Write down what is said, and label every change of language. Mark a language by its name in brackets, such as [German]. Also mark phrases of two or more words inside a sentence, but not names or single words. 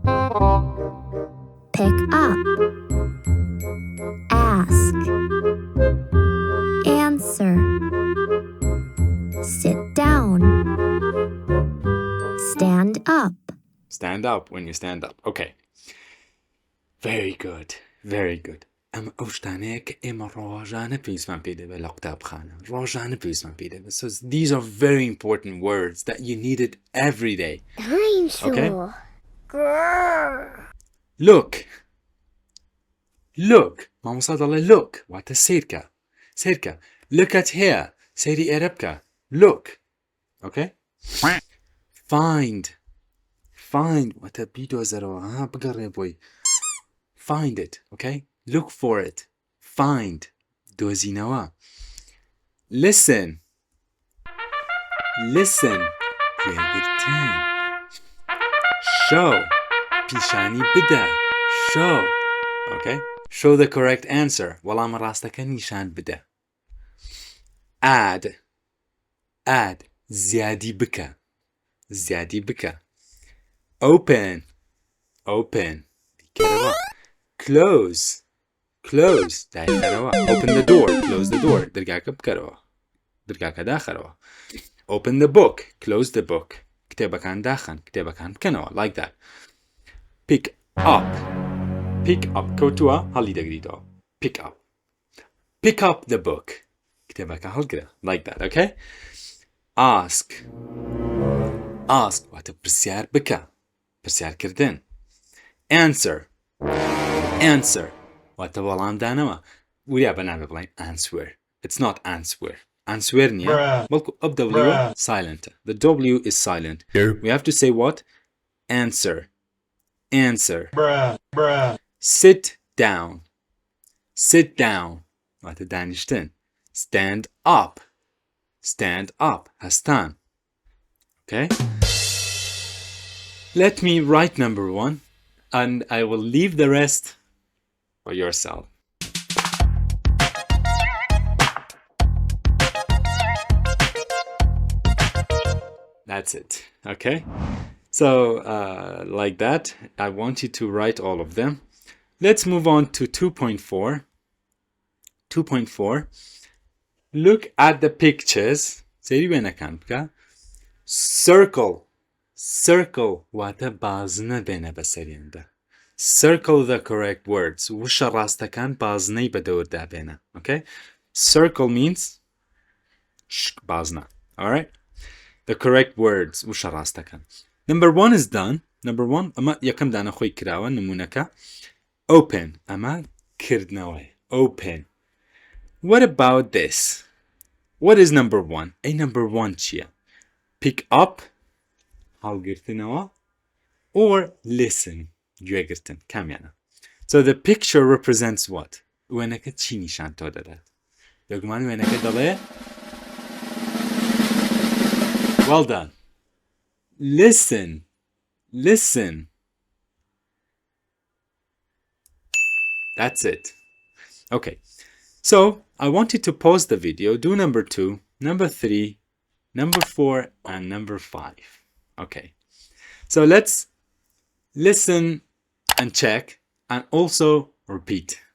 [English] Pick up. Ask. Answer. Sit down. Stand up. Stand up when you stand up. Okay. Very good. Very good. [Central Kurdish] ئەمە ئەو شتانەیە کە ئێمە ڕۆژانە پێویستمان پێ دەبێت لە قوتابخانە. ڕۆژانە پێویستمان پێ دەبێت. [English] So these are very important words that you need it every day. I'm sure. Okay? look look [Central Kurdish] مامۆستا دەڵێ [English] look [Central Kurdish] واتە سیرکە سیرکە [English] look at here [Central Kurdish] سەیری ئێرە بکە [English] look okay find [Central Kurdish] واتە بیدۆزەرەوە ها بگەڕێ بۆی [English] find it okay look for it find دۆزینەوە listen گوێگرتن show [Central Kurdish] پیشانی بدە [English] show okay show the correct answer [Central Kurdish] وەڵامە ڕاستەکە نیشان بدە [English] add [Central Kurdish] زیادی بکە [English] open بیکەرەوە close دایکەرەوە open the door close the door [Central Kurdish] دەرگاکە بکەرەوە دەرگاکە داخەرەوە [English] open the book close the book [Central Kurdish] کتێبەکان داخەن کتێبەکان بکەنەوە [English] like that pick up [Central Kurdish] کەوتووە هەڵی دەگریتەوە [English] pick up the book [Central Kurdish] کتێبەکە هەڵگرە [English] like that okay ask [Central Kurdish] واتە پرسیار بکە پرسیارکردن answer واتە وەڵام دانەوە وریا بەنابێ بڵین [English] answer it's not answer [Central Kurdish] نییە بەڵکو ئەو [English] W silent the W is silent we have to say what answer sit down [Central Kurdish] واتە دانیشتن [English] stand up هەستان okay let me write number 1 and I will leave the rest for yourself that's it okay so like that I want you to write all of them let's move on to 2.4 look at the pictures [Central Kurdish] سەیری وێنەکان بکە circle واتە بازنە بێنە بەسەریاندا [English] circle the correct words [Central Kurdish] وشە ڕاستەکان بازنەی بەدەوردا بێنە [English] okay circle means بازنە alright the correct words [Central Kurdish] وشە ڕاستەکان [English] number 1 is done number 1 [Central Kurdish] ئەمە یەکەم دانە خۆی کراوە نمونەکە open ئەمە کردنەوەی [English] open what about this what is number 1 [Central Kurdish] ئەی [English] number 1 [Central Kurdish] چییە [English] pick up [Central Kurdish] هەڵگرتنەوە [English] or listen [Central Kurdish] گوێگرتن کامیانە [English] so the picture represents what [Central Kurdish] وێنەکە چی نیشان تۆ دەدات بێگومان وێنەکە دەڵێ [English] well done listen that's it okay so I want you to pause the video do number 2 number 3 number 4 and number 5 okay so let's listen and check and also repeat